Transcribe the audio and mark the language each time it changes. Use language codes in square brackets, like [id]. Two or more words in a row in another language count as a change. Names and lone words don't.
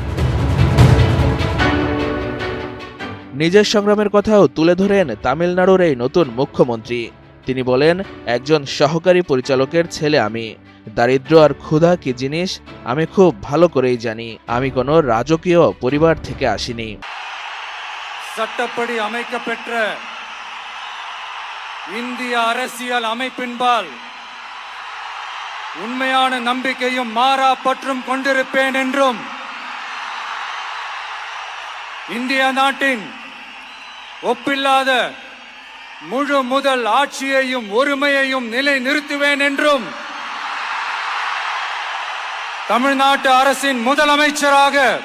[bn] নিজের সংগ্রামের কথাও তুলে ধরেন তামিলনাড়ুর এই নতুন মুখ্যমন্ত্রী। তিনি বলেন, একজন সহকারী পরিচালকের ছেলে আমি। দারিদ্র্য আর ক্ষুধা কি জিনিস আমি খুব ভালো করেই জানি। আমি কোনো রাজকীয় পরিবার থেকে আসিনি। [ta] சட்டப்படி அமைக்கப்பெற்ற இந்திய அரசியல் அமைப்பின்பால் உண்மையான நம்பிக்கையும் மாறா பற்றும் கொண்டிருப்பேன் என்றும் இந்திய நாட்டின் ஒப்பில்லாத முழு முதல் ஆட்சியையும் ஒருமையையும் நிலை நிறுத்துவேன் என்றும் தமிழ்நாட்டு அரசின் முதலமைச்சராக